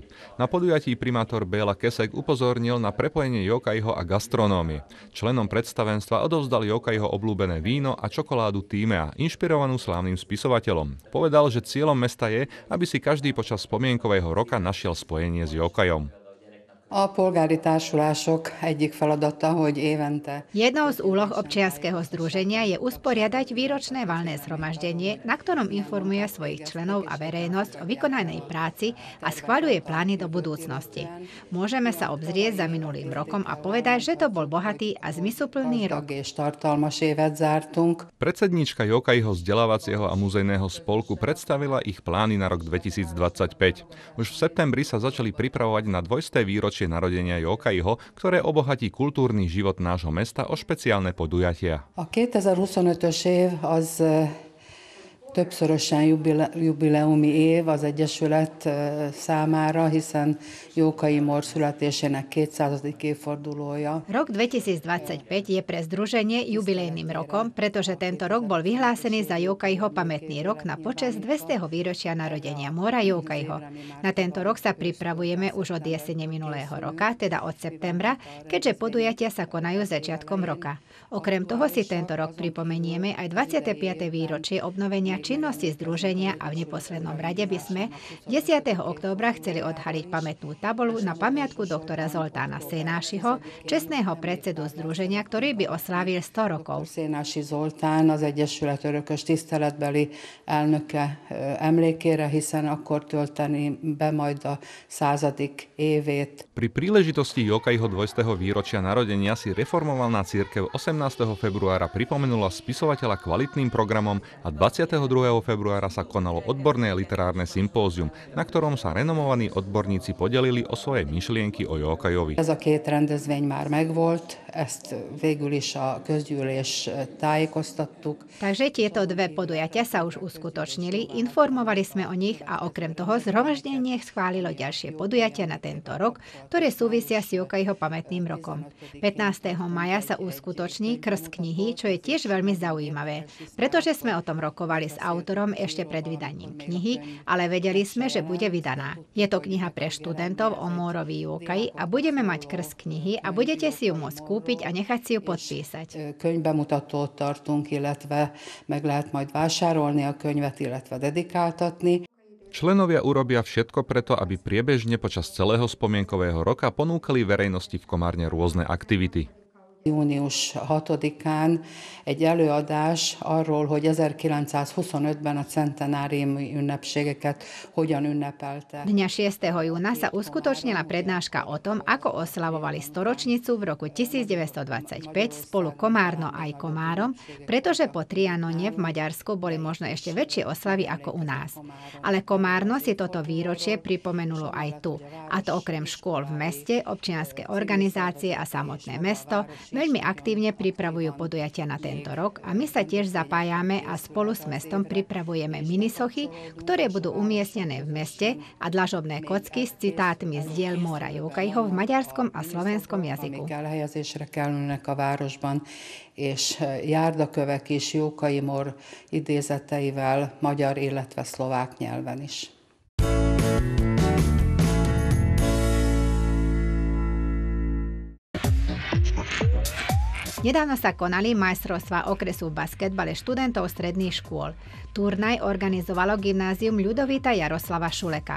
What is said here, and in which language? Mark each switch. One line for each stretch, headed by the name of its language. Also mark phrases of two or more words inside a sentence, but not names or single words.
Slovak: Na podujatí primátor Béla Kesek upozornil na prepojenie Jókaiho a gastronómie. Členom predstavenstva odovzdal Jókaiho obľúbené víno a čokoládu Tímea, inšpirovanú slávnym spisovateľom. Povedal, že cieľom mesta je, aby si každý počas spomienkového roka našiel spojenie s Jókaiom.
Hungarian: A polgári társulások egyik feladata, hogy évente.
Slovak: Jednou z úloh občianskeho združenia je usporiadať výročné valné zhromaždenie, na ktorom informuje svojich členov a verejnosť o vykonanej práci a schvaľuje plány do budúcnosti. Môžeme sa obzrieť za minulým rokom a povedať, že to bol bohatý a zmysluplný rok. Predsedníčka Jókaiho vzdelávacieho a muzejného spolku predstavila ich plány na rok 2025. Už v septembri sa začali pripravovať na dvojsté výročie narodenia Jókaiho, ktoré obohatí kultúrny život nášho mesta o špeciálne podujatia.
Hungarian: A 2025-ös év az többszörösen jubileumi év az Egyesület számára, hiszen Jókai Mór születésének 200. évfordulója.
Slovak: Rok 2025 je pre združenie jubilejným rokom, pretože tento rok bol vyhlásený za Jókaiho pamätný rok na počesť 200. výročia narodenia Móra Jókaiho. Na tento rok sa pripravujeme už od jesene minulého roka, teda od septembra, keďže podujatia sa konajú začiatkom roka. Okrem toho si tento rok pripomenieme aj 25. výročie obnovenia činnosti združenia a v neposlednom rade by sme 10. októbra chceli odhaliť pamätnú tabuľu na pamiatku doktora Zoltána Szénásiho, čestného predsedu združenia, ktorý by oslávil 100 rokov.
Hungarian: Szénási Zoltán az Egyesület örökös tiszteletbeli elnöke emlékére, hiszen akkor tölteni be majd a 100. évét.
Slovak: Pri príležitosti Jókaiho 200. výročia narodenia si reformovaná cirkev 18. februára pripomenula spisovateľa kvalitným programom a 22. februára sa konalo odborné literárne sympózium, na ktorom sa renomovaní odborníci podelili o svoje myšlienky o Jókaihovi.
Hungarian: Ez a két rendezvény már megvolt, ezt végül is a közgyűlés tájékoztattuk.
Slovak: Takže tieto dve podujatia sa už uskutočnili, informovali sme o nich a okrem toho zhromaždenie schválilo ďalšie podujatia na tento rok, ktoré súvisia s Jókaiho pamätným rokom. 15. maja sa uskutoční krst knihy, čo je tiež veľmi zaujímavé, pretože sme o tom rokovali s autorom ešte pred vydaním knihy, ale vedeli sme, že bude vydaná. Je to kniha pre študentov o Mórovi Jókai a budeme mať krst knihy a budete si ju môcť kúpiť a nechať si ju podpísať.
Hungarian: Könyvbemutatót tartunk, illetve meg lehet majd vásárolni a könyvet, illetve dedikáltatni.
Slovak: Členovia urobia všetko preto, aby priebežne počas celého spomienkového roka ponúkali verejnosti v Komárne rôzne aktivity.
Hungarian: Június 6-án egy előadás arról, hogy 1925-ben a centenáriumi ünnepségeket hogyan ünnepelte.
Slovak: Dňa 6. júna sa uskutočnila prednáška o tom, ako oslavovali storočnicu v roku 1925 spolu Komárno aj Komárom, pretože po Trianone v Maďarsku boli možno ešte väčšie oslavy ako u nás. Ale Komárno si toto výročie pripomenulo aj tu. A to okrem škôl v meste, občianske organizácie a samotné mesto, Veľmi aktívne pripravujú podujatia na tento rok a my sa tiež zapájame a spolu s mestom pripravujeme minisochy, ktoré budú umiestnené v meste a dlažobné kocky s citátmi z diel Móra Jókaiho v maďarskom a slovenskom jazyku.
Hungarian: Elhelyezésre kerülnek a városban, és járdakövek is Jókai Mór idézeteivel magyar, illetve szlovák nyelven is.
Slovak: Nedávno sa konali majstrovstvá okresu v basketbale študentov stredných škôl. Turnaj organizovalo gymnázium Ľudovita Jaroslava Šuleka.